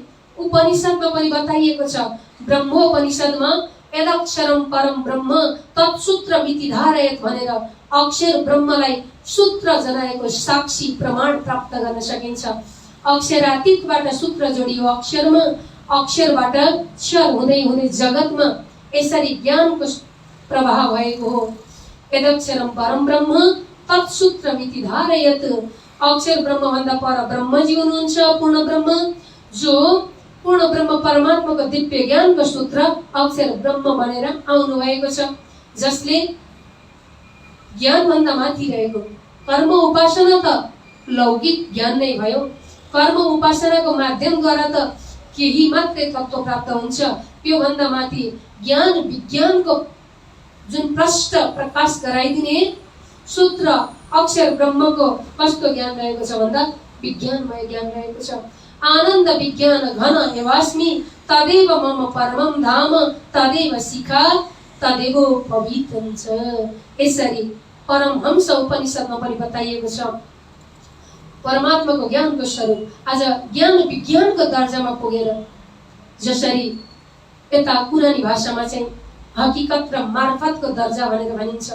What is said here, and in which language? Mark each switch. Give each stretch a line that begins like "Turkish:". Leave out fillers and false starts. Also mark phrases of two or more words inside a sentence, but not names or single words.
Nepali: उपनिषदमा पनि बताइएको छ, ब्रह्मोपनिषदमा
Sanskrit: यदक्षरम परम ब्रह्म तत्सूत्र मिति धारयत
Nepali: भनेर अक्षर ब्रह्मलाई सूत्र जनाएको साक्षी प्रमाण प्राप्त गर्न सकिन्छ। अक्षरातीतबाट सूत्र जोडियो अक्षरमा, अक्षरबाट क्षर हुँदै हुँदै जगतमा यसरी ज्ञानको प्रवाह भएको हो।
Sanskrit: यदक्षरम परम ब्रह्म तत्सूत्र मिति धारयत।
Nepali: अक्षर ब्रह्म भन्दा पर ब्रह्मजी हुनुहुन्छ पूर्ण ब्रह्म, जो पूर्ण ब्रह्म परमात्माको दिव्य ज्ञानको सूत्र अक्षर ब्रह्म भनेर आउनु भएको छ, जसले ज्ञान भन्दा माथि रहेको कर्म उपासना त लौकिक ज्ञान नै भयो। कर्म उपासनाको माध्यमद्वारा त केही मात्रै तत्त्व प्राप्त हुन्छ। यो भन्दा माथि ज्ञान विज्ञानको जुन प्रष्ट प्रकाश गराइदिने सूत्र अक्षर ब्रह्मको कस्तो ज्ञान रहेको छ भन्दा विज्ञानमय ज्ञान रहेको छ।
Sanskrit: आनन्द विज्ञान घन एवास्मि तदेव मम परमम धाम तदेव शिखा तदेव पवित्रं च।
Nepali: यसरी परमहंस उपनिषदमा पनि बताइएको छ परमात्माको ज्ञानको स्वरूप आज ज्ञान विज्ञानको दर्जामा पुगेर, जसरी यता कुरानी भाषामा चाहिँ हकीकत र मार्फतको दर्जा भनेर भनिन्छ।